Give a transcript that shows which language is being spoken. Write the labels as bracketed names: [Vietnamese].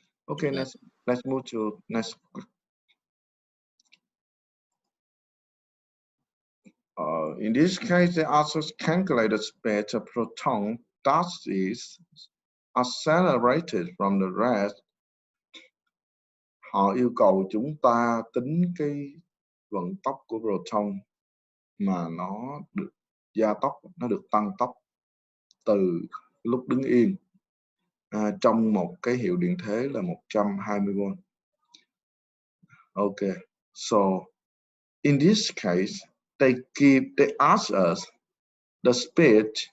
[English] Okay, let's move to next. In this case, they also calculate the speed of proton that is accelerated from the rest. [Vietnamese] Họ yêu cầu chúng ta tính cái vận tốc của proton mà nó được gia tốc, nó được tăng tốc từ lúc đứng yên trong một cái hiệu điện thế là 120V. [English] Okay, so in this case, they ask us the speed.